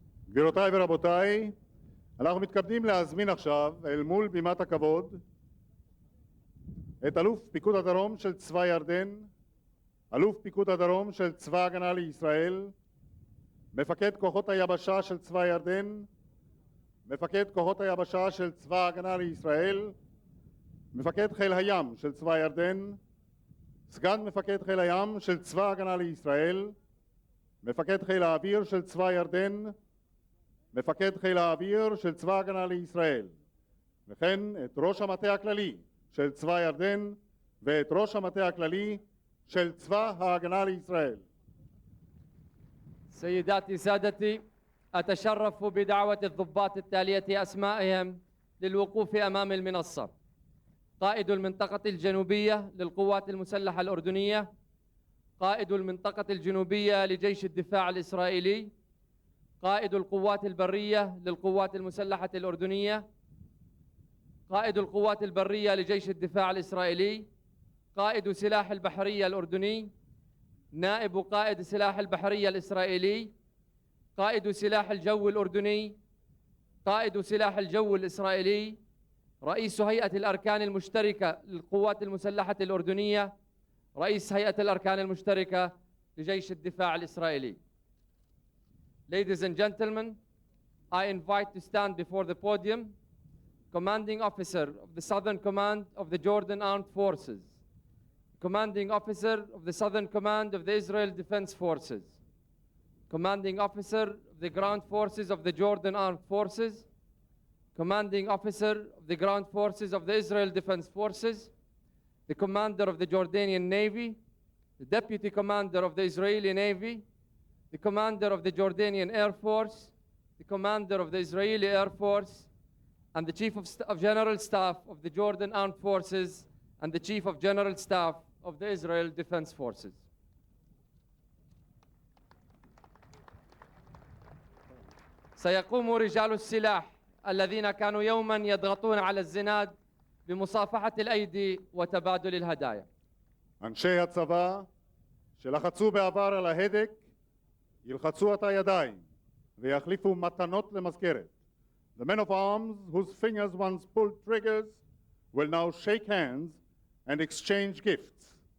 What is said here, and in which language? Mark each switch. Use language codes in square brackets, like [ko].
[he] גבירותיי ורבותיי, אנחנו מתכבדים להזמין עכשיו אל מול בימת הכבוד את אלוף פיקוד הדרום של צבא ירדן, אלוף פיקוד הדרום של צבא ההגנה לישראל, מפקד כוחות היבשה של צבא ירדן, מפקד כוחות היבשה של צבא ההגנה לישראל, מפקד חיל הים של צבא ירדן, סגן מפקד חיל הים של צבא ההגנה לישראל, מפקד חיל האוויר של צבא ירדן, מפקד חיל האוויר של צבא ההגנה לישראל, וכן את ראש המטה הכללי של צבא ירדן ואת ראש המטה הכללי של צבא ההגנה לישראל. [ar] سيداتي سادتي، أتشرف بدعوة الضباط التالية أسمائهم للوقوف أمام المنصة: قائد المنطقة الجنوبية للقوات المسلحة الأردنية، قائد المنطقة الجنوبية لجيش الدفاع الإسرائيلي، قائد القوات البرية للقوات المسلحة الأردنية، قائد القوات البرية لجيش الدفاع الإسرائيلي، قائد سلاح البحرية الأردني، نائب قائد سلاح البحرية الإسرائيلي، قائد سلاح الجو الأردني، قائد سلاح الجو الإسرائيلي، رئيس هيئة الأركان المشتركة للقوات المسلحة الأردنية، رئيس هيئة الأركان المشتركة لجيش الدفاع الإسرائيلي. [en] Ladies and gentlemen, I invite to stand before the podium Commanding Officer of the Southern Command of the Jordan Armed Forces, Commanding Officer of the Southern Command of the Israel Defense Forces, Commanding Officer of the Ground Forces of the Jordan Armed Forces, Commanding Officer of the Ground Forces of the Israel Defense Forces, the Commander of the Jordanian Navy, the Deputy Commander of the Israeli Navy, the Commander of the Jordanian Air Force, the Commander of the Israeli Air Force, and the Chief of General Staff of the Jordan Armed Forces and the Chief of General Staff of the Israel Defense Forces. [ar] سيقوم رجال السلاح الذين كانوا يوما يضغطون على الزناد بمصافحة الأيدي وتبادل الهدايا. [he] אנשי הצבא שלחצו בעבר על ההדק ילחצו את הידיים ויחליפו מתנות למזכרת. [en] The men of arms whose fingers once pulled triggers will now shake hands and exchange gifts.